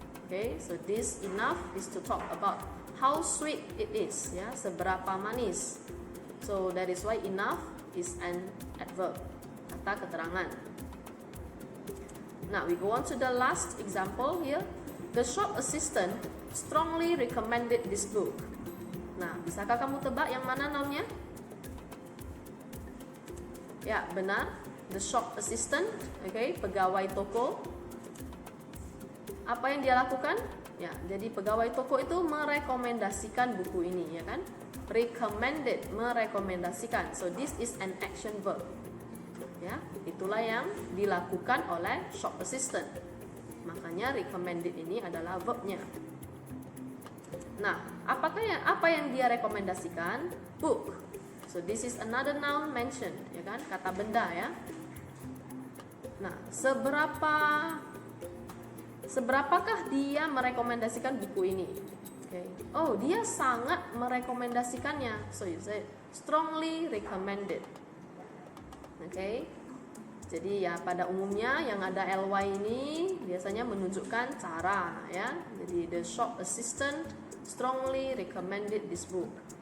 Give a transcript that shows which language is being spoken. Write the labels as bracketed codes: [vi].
[en] Okay, so this enough is to talk about how sweet it is, [id] ya, seberapa manis. [en] So that is why enough is an adverb, [id] kata keterangan. [en] Now we go on to the last example here. The shop assistant strongly recommended this book. [id] Nah, bisakah kamu tebak yang mana nounnya? Ya, benar. [en] The shop assistant, [id] okay, pegawai toko. Apa yang dia lakukan? Ya, jadi pegawai toko itu merekomendasikan buku ini, ya kan? [en] Recommended, merekomendasikan. So this is an action verb. [id] Ya, itulah yang dilakukan oleh shop assistant. Makanya recommended ini adalah verbnya. Nah, apa yang dia rekomendasikan? [en] Book. So this is another noun mentioned, [id] ya kan? Kata benda ya. Nah, seberapakah dia merekomendasikan buku ini? Okay. Oh, dia sangat merekomendasikannya. [en] So you say strongly recommended. Okay. [id] Jadi ya pada umumnya yang ada ly ini biasanya menunjukkan cara ya. [en] Jadi the shop assistant strongly recommended this book.